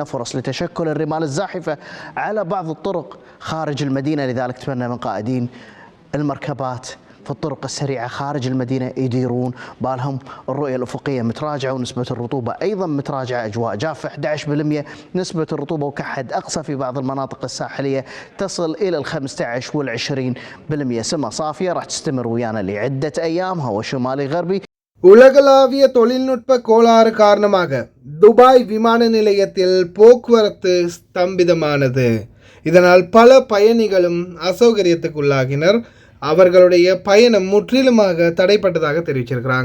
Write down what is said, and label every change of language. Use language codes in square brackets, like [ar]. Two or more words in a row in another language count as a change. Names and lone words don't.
[ar] فرص لتشكل الرمال الزاحفة على بعض الطرق خارج المدينة، لذلك نتمنى من قائدين المركبات في الطرق السريعة خارج المدينة يديرون بالهم. الرؤية الأفقية متراجعة ونسبة الرطوبة أيضا متراجعة. أجواء جافة 11%. نسبة الرطوبة وكحد أقصى في بعض المناطق الساحلية تصل إلى 15 وال20%. سمة صافية راح تستمر ويانا لعدة أيام. هواء شمالي غربي. [ta] உலகளாவிய தொழில்நுட்ப கோளாறு காரணமாக துபாய் விமான நிலையத்தில் போக்குவரத்து ஸ்தம்பிதமானது. இதனால் பல பயணிகளும் அசௌகரியத்துக்குள்ளாகினர். அவர்களுடைய பயணம் முற்றிலுமாக தடைப்பட்டதாக தெரிவிச்சிருக்கிறாங்க.